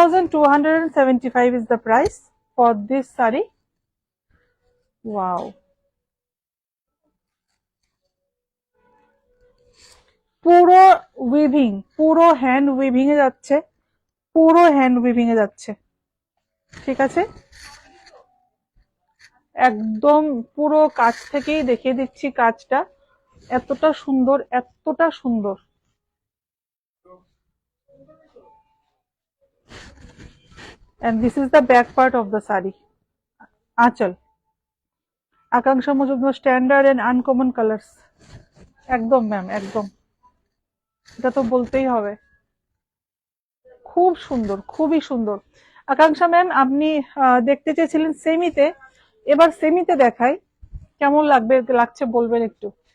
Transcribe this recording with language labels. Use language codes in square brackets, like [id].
[en] 11,275 is the price for this saree. [bn] Wow, পুরো weaving, পুরো hand weaving এ যাচ্ছে, পুরো হ্যান্ড উইভিং এ যাচ্ছে। ঠিক আছে, একদম পুরো কাছ থেকেই দেখিয়ে দিচ্ছি কাজটা, এতটা সুন্দর, এতটা সুন্দর। [en] and this is the back part of the saree. আঁচল, Akanksha Majumdar standard and uncommon colours. [bn] একদম ম্যাম, একদম, এটা তো বলতেই হবে। খুব সুন্দর, খুবই সুন্দর। আকাঙ্ক্ষা ম্যাম, আপনি দেখতে চেয়েছিলেন সেমিতে, এবার সেমিতে দেখাই, কেমন লাগছে বলবেন একটু।